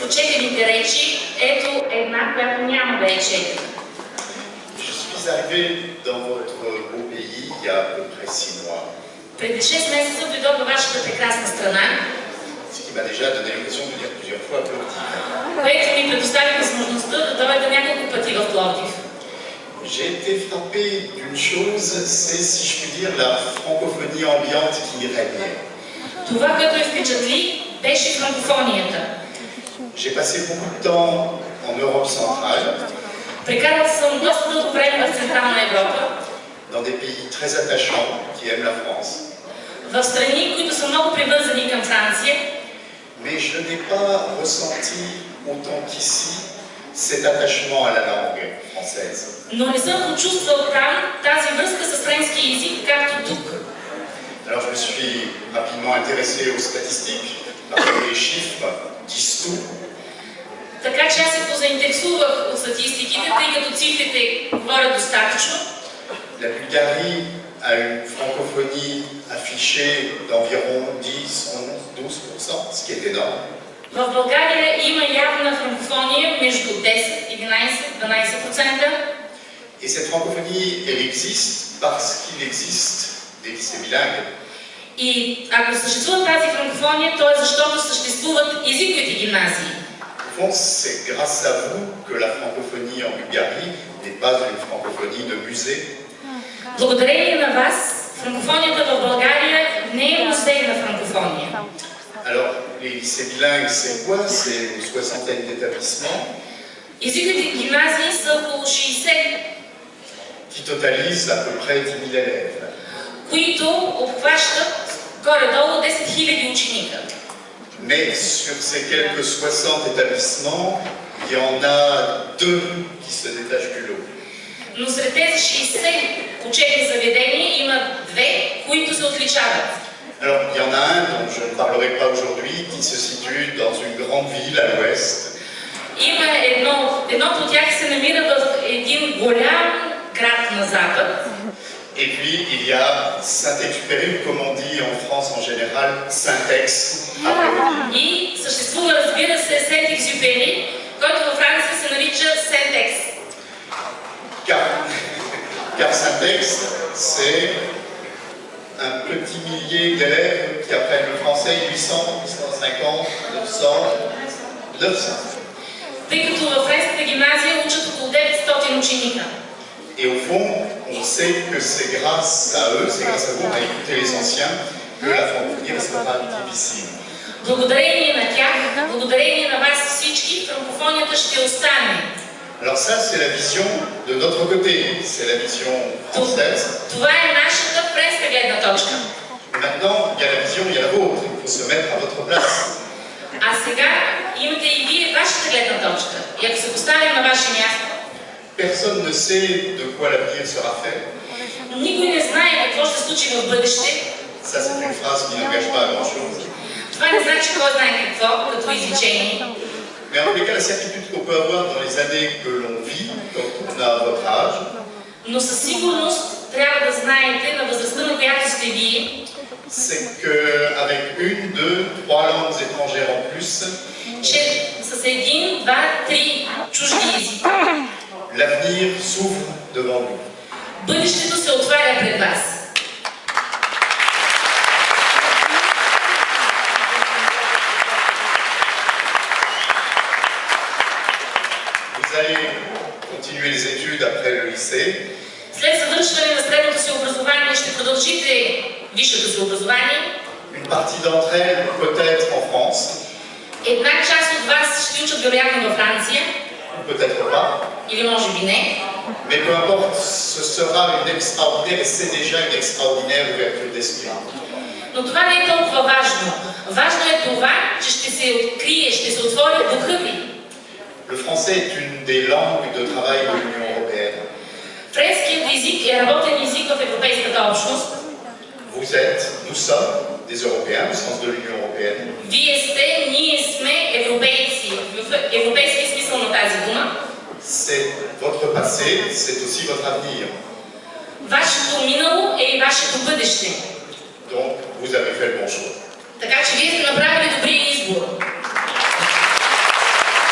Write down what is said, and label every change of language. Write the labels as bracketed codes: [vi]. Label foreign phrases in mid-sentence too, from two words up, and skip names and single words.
[bg] прочетените речи, ето една, която няма да е четена. [fr] Je suis arrivé dans votre beau pays il y a à peu près 6 mois. [bg] Преди 6 месеца дойдох във вашата прекрасна страна, [fr] Ce qui m'a déjà donné l'occasion de venir plusieurs fois à Plovdiv. [bg] което ми предостави възможността да дойда няколко пъти в Пловдив. [fr] J'ai été frappé d'une chose, c'est, si je puis dire, la francophonie ambiante qui y régnait. [bg] Това, което ме впечатли, беше франкофонията. [fr] J'ai passé beaucoup de temps en Europe centrale, [bg] Прекарал съм доста дълго време в Централна Европа, [fr] dans des pays très attachants qui aiment la France. [bg] в страни, които са много привързани към Франция, [fr] Mais je n'ai pas ressenti autant qu'ici cet attachement à la langue française. [bg] но не съм почувствал там тази връзка с френски език, както тук. [fr] Alors je me suis rapidement intéressé aux statistiques, parce que les chiffres disent tout. [bg] Така че аз се позаинтересувах от статистиките, тъй като цифрите говорят достатъчно. [fr] La Bulgarie a une francophonie affichée d'environ 10, 11, 12%, ce qui est énorme. [bg] В България има явна франкофония между 10, 11, 12%. [fr] Et cette francophonie, elle existe parce qu'il existe des lycées bilingues. [bg] И ако съществува тази франкофония, то е защото съществуват езиковите гимназии. [fr] Au fond, c'est grâce à vous que la francophonie en Bulgarie n'est pas une francophonie de musée. [bg] Благодарение на вас, франкофонията в България не е музей на франкофония. [fr] Alors, les lycées bilingues, c'est quoi? C'est une soixantaine d'établissements. [bg] Езиковите гимназии са около 60, [fr] Qui totalisent à peu près 10 000 élèves. [bg] които обхващат горе-долу 10 000 ученика. [fr] Mais sur ces quelques 60 établissements, il y en a 2 qui se détachent du lot. [bg] Но сред тези 60 учебни заведения има 2, които се отличават. [fr] Alors, il y en a un dont je ne parlerai pas aujourd'hui, qui se situe dans une grande ville à l'ouest. [bg] Има едното от тях се намира в един голям град на запад. [fr] Et puis, il y a Saint-Exupéry, comme on dit en France en général, Saint-Ex, à Plovdiv. [bg] И съществува, разбира се, Сент-Екзюпери, който във Франция се нарича Сент-Екс. [fr] Car Saint-Ex, c'est un petit millier d'élèves qui apprennent le français, 800, 850, 900. [bg] Тъй като във френската гимназия учат около 900 ученика. [fr] Et au fond, on sait que c'est grâce à eux, c'est grâce à vous, à écouter les anciens, que la francophonie restera difficile. [bg] Благодарение на тях, благодарение на вас всички, франкофонията ще остане. [fr] Alors ça, c'est la vision de notre côté, c'est la vision française. [bg] Това е нашата френска гледна точка. [fr] Maintenant, il y a la vision, il y a la vôtre, il faut se mettre à votre place. [bg] А сега имате и вие вашата гледна точка. И ако се поставим на ваше място, [fr] Personne ne sait de quoi l'avenir sera fait. [bg] никой не знае какво ще се случи в бъдеще. [fr] Ça, c'est une phrase qui n'engage pas à grand-chose. [bg] Това не значи кой знае какво, като изречение. [fr] Mais en tous les cas, la certitude qu'on peut avoir dans les années que l'on vit, quand on a votre âge, [bg] Но със сигурност трябва да знаете на възрастта, на която сте вие, [fr] c'est qu'avec 1, 2, 3 langues étrangères en plus, [bg] че с 1, 2, 3 чужди езика, [fr] l'avenir s'ouvre devant nous. [bg] бъдещето се отваря пред вас. [fr] Vous allez continuer les études après le lycée. [bg] След завършване на средното си образование ще продължите висшето си образование. [fr] Une partie d'entre elles peut-être en France, [bg] Една част от вас ще учат вероятно във Франция, [fr] ou peut-être pas. [bg] или може би не. [fr] Mais peu importe, ce sera une extraordinaire, et c'est déjà une extraordinaire ouverture d'esprit. [bg] Но това не е толкова важно. Важно е това, че ще се открие, ще се отвори духа ви. [fr] Le français est une des langues de travail de l'Union européenne. [bg] Френският език е работен език в Европейската общност. [fr] Vous êtes, nous sommes des Européens au sens de l'Union européenne. [bg] Вие сте, ние сме европейци. В европейския смисъл на тази дума. [fr] C'est votre passé, c'est aussi votre avenir. [bg] Вашето минало е и вашето бъдеще. [fr] Donc, vous avez fait le bon choix. [bg] Така че вие сте направили добрия избор.